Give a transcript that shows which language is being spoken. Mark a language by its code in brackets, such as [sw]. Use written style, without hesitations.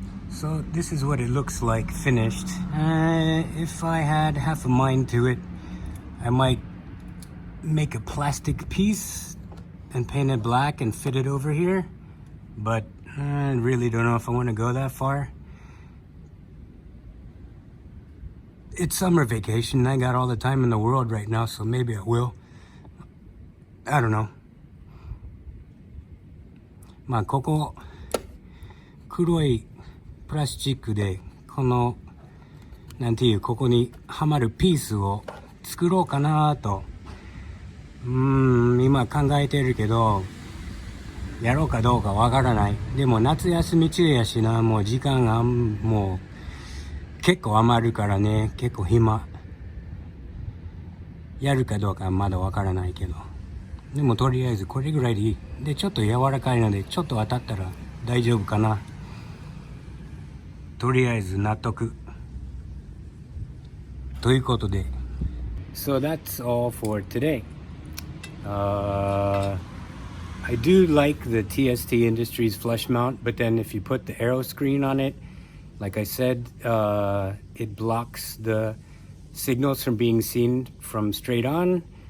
[en] So this is what it looks like finished. If I had half a mind to it, I might make a plastic piece and paint it black and fit it over here. But I really don't know if I want to go that far. It's summer vacation. I got all the time in the world right now, so maybe I will. I don't know. [ja] まあここ黒いプラスチックでこのなんていうここにはまるピースを作ろうかなと今考えてるけどやろうかどうかわからない。でも夏休み中やしな、もう時間がもう結構余るからね、結構暇。やるかどうかはまだわからないけど、でもとりあえずこれぐらいでいい。でちょっと柔らかいのでちょっと当たったら大丈夫かな。とりあえず納得ということで。 [en] So that's all for today. I do like the TST Industries flush mount, but then if you put the aero screen on it, like I said, it blocks the signals from being seen from straight on.